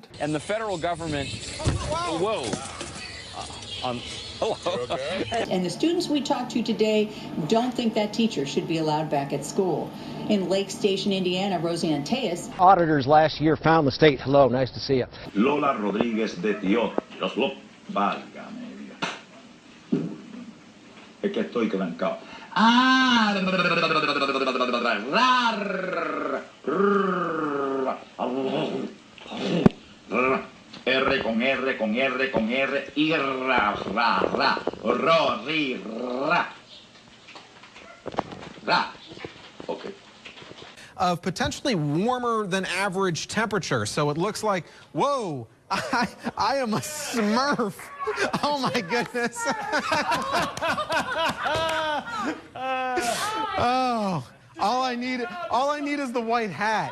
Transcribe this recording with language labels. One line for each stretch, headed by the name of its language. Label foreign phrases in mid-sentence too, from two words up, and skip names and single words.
English: And the federal government. Whoa. Okay? And the students we talked to today don't think that teacher should be allowed back at school. In Lake Station, Indiana, Roseanne Tejas. Auditors last year found the state. Hello, nice to see you.
Spanish: Lola Rodríguez de Tío. Válgame Dios. Es que estoy trancado. R con R con R con R y ra ra ra ro ri ra ra.
English: Okay. Of potentially warmer than average temperature, so it looks like, whoa, I am a Smurf. Oh my goodness. Oh, All I need is the white hat.